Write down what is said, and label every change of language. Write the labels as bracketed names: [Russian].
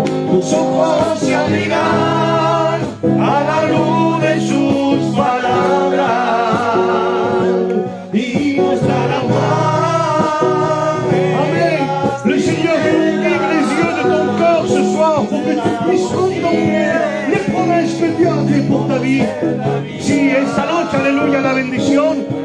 [Spanish] Tus ojos se abrirán a la luz de sus palabras y no estarán más. Amen. [French] Le Seigneur ouvre les yeux de ton cœur ce soir pour que tu puisses contempler les promesses que Dieu a faites pour ta vie. [Spanish] Si esta noche, aleluya, la bendición.